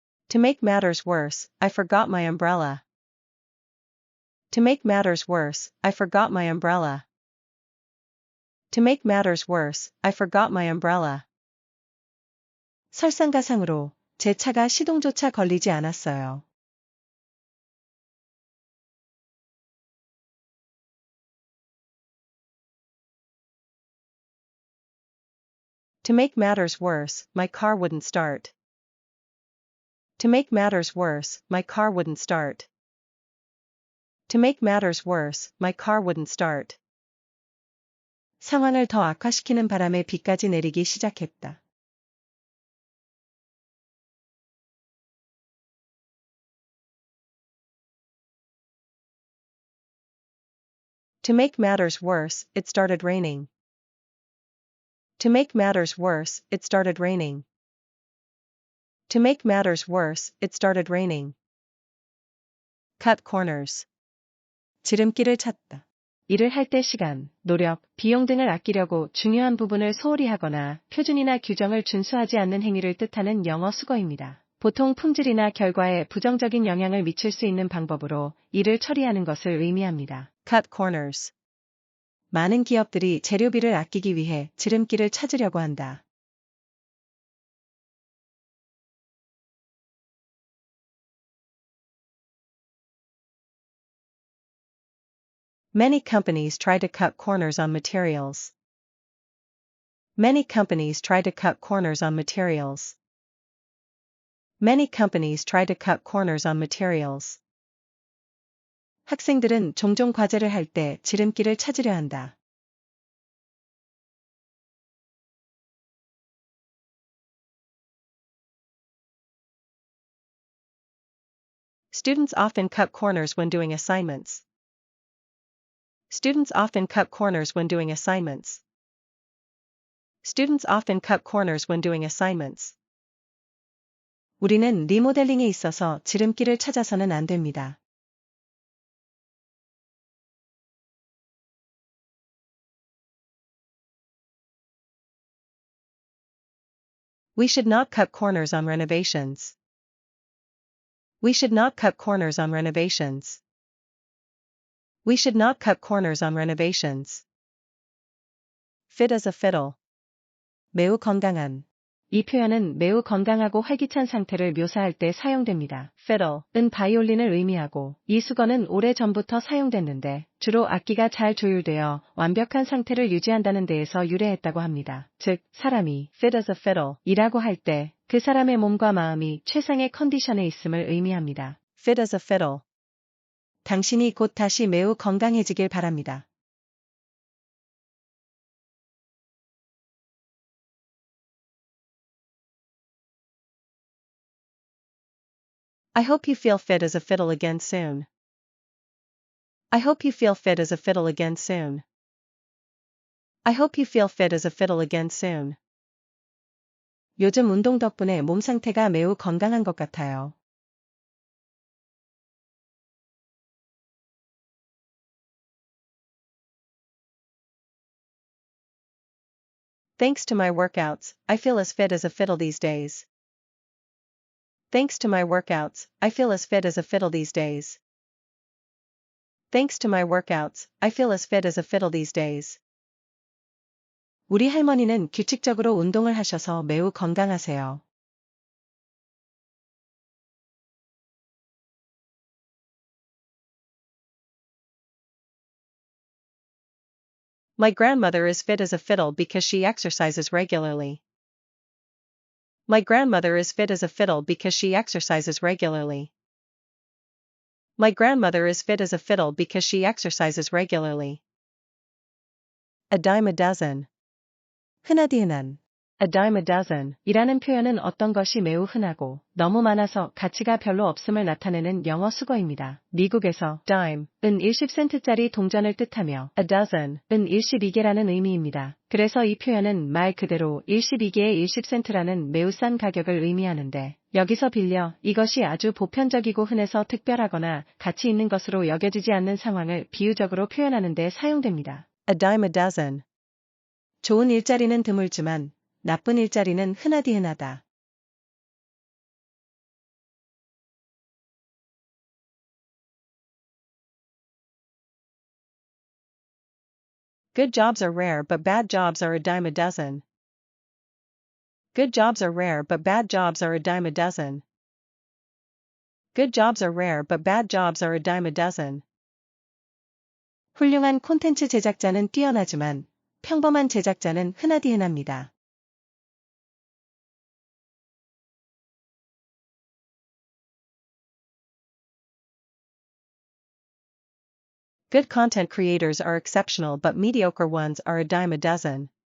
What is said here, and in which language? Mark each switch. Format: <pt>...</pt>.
<en>To make matters worse, I forgot my umbrella. To make matters worse, I forgot my umbrella. To make matters worse, I forgot my umbrella.</en> <ko>설상가상으로 제 차가 시동조차 걸리지 않았어요.</ko> <en>To make matters worse, my car wouldn't start. To make matters worse, my car wouldn't start. To make matters worse, my car wouldn't start.</en> <ko>상황을 더 악화시키는 바람에 비까지 내리기 시작했다.</ko> <en>To make matters worse, it started raining. To make matters worse, it started raining. To make matters worse, it started raining. Cut corners.</en> <ko>지름길을 찾다. 일을 할 때 시간, 노력, 비용 등을 아끼려고 중요한 부분을 소홀히 하거나 표준이나 규정을 준수하지 않는 행위를 뜻하는 영어 수거입니다. 보통 품질이나 결과에 부정적인 영향을 미칠 수 있는 방법으로 일을 처리하는 것을 의미합니다.</ko> <en>Cut corners.</en> <ko>많은 기업들이 재료비를 아끼기 위해 지름길을 찾으려고 한다.</ko> <en>Many companies try to cut corners on materials. Many companies try to cut corners on materials. Many companies try to cut corners on materials.</en> <ko>학생들은 종종 과제를 할 때 지름길을 찾으려 한다.</ko> <en>Students often cut corners when doing assignments. Students often cut corners when doing assignments. Students often cut corners when doing assignments.</en> <ko>우리는 리모델링에 있어서 지름길을 찾아서는 안 됩니다.</ko> <en>We should not cut corners on renovations. We should not cut corners on renovations. We should not cut corners on renovations. Fit as a fiddle.</en> <ko>매우 건강한. 이 표현은 매우 건강하고 활기찬 상태를 묘사할 때 사용됩니다. fiddle은 바이올린을 의미하고 이 수건은 오래전부터 사용됐는데 주로 악기가 잘 조율되어 완벽한 상태를 유지한다는 데에서 유래했다고 합니다. 즉, 사람이</ko> <en>fit as a fiddle</en> <ko>이라고 할 때 그 사람의 몸과 마음이 최상의 컨디션에 있음을 의미합니다.</ko> <en>Fit as a fiddle.</en> <ko>당신이 곧 다시 매우 건강해지길 바랍니다.</ko> <en>I hope you feel fit as a fiddle again soon. I hope you feel fit as a fiddle again soon. I hope you feel fit as a fiddle again soon.</en> <ko>요즘 운동 덕분에 몸 상태가 매우 건강한 것 같아요.</ko> <en>Thanks to my workouts, I feel as fit as a fiddle these days. Thanks to my workouts, I feel as fit as a fiddle these days. Thanks to my workouts, I feel as fit as a fiddle these days.</en> <ko>우리 할머니는 규칙적으로 운동을 하셔서 매우 건강하세요.</ko> <en>My grandmother is fit as a fiddle because she exercises regularly. My grandmother is fit as a fiddle because she exercises regularly. My grandmother is fit as a fiddle because she exercises regularly. A dime a dozen.</en> <ko>흔하디 흔한.</ko> <en>A dime a dozen</en> <ko>이라는 표현은 어떤 것이 매우 흔하고 너무 많아서 가치가 별로 없음을 나타내는 영어 수거입니다. 미국에서 dime은 10센트짜리 동전을 뜻하며 a dozen은 12개라는 의미입니다. 그래서 이 표현은 말 그대로 12개의 10센트라는 매우 싼 가격을 의미하는데 여기서 빌려 이것이 아주 보편적이고 흔해서 특별하거나 가치 있는 것으로 여겨지지 않는 상황을 비유적으로 표현하는 데 사용됩니다.</ko> <en>A dime a dozen.</en> <ko>좋은 일자리는 드물지만 나쁜 일자리는 흔하디 흔하다.</ko> <en>Good jobs are rare but bad jobs are a dime a dozen. Good jobs are rare but bad jobs are a dime a dozen. Good jobs are rare but bad jobs are a dime a dozen.</en> <ko>훌륭한 콘텐츠 제작자는 뛰어나지만 평범한 제작자는 흔하디 흔합니다.</ko> <en>Good content creators are exceptional but mediocre ones are a dime a dozen.</en>